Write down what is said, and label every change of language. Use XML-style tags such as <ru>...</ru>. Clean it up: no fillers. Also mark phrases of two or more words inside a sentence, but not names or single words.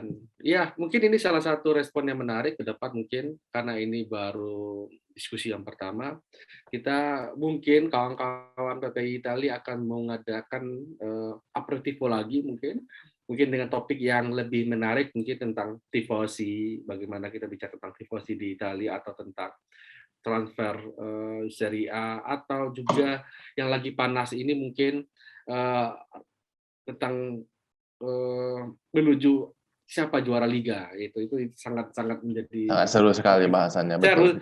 <id>Ya, mungkin ini salah satu respon yang menarik ke depan mungkin, karena ini baru diskusi yang pertama. Kita mungkin kawan-kawan PPI Italia akan mengadakan aperitivo lagi mungkin dengan topik yang lebih menarik, mungkin tentang tifosi, bagaimana kita bicara tentang tifosi di Italia, atau tentang transfer Serie A, atau juga yang lagi panas ini mungkin tentang menuju siapa juara liga. Itu sangat menjadi sangat seru sekali bahasannya, betul.</id>